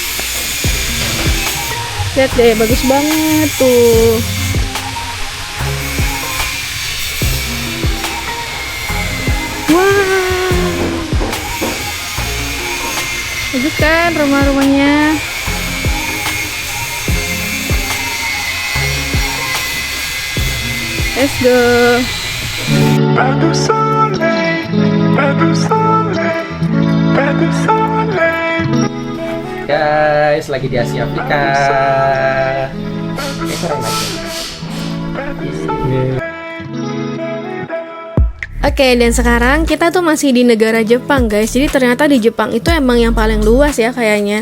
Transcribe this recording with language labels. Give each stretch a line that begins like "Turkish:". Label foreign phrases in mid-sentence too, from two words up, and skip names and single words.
Indonesian: Lihat deh, bagus banget tuh. Wah. Bagus kan rumah-rumahnya?
English: Let's go.
French: Pas de soleil, pas de soleil, pas de soleil.
Indonesian: Guys, lagi di Asia Afrika. Kurang lagi. Oke, dan sekarang kita tuh masih di negara Jepang, guys. Jadi ternyata di Jepang itu emang yang paling luas ya kayaknya.